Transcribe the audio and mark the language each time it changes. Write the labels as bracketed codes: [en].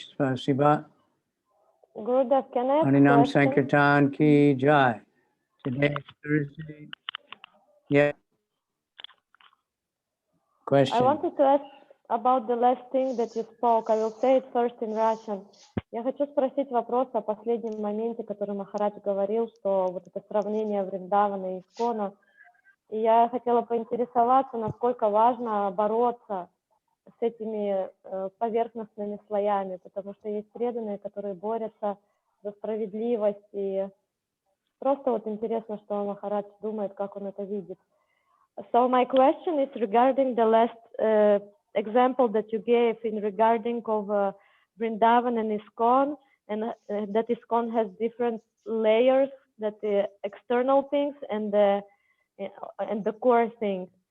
[ru] Spasiba. [en] Gurudev, can I ask Harinam question? Sankirtan ki jai. Today is Thursday. Yeah. Question. I wanted to ask about the last thing that you spoke. I will say it first in Russian. [ru] Я хочу спросить вопрос о последнем моменте, который Махарадж говорил, что вот это сравнение Вриндавана и Искона. И я хотела поинтересоваться, насколько важно бороться с этими поверхностными слоями, потому что есть преданные, которые борются за справедливость. И просто вот интересно, что Махарадж думает, как он это видит. [en] So my question is regarding the last example that you gave in regarding of Vrindavan and ISKCON, and that ISKCON has different layers, that the external things and the core things.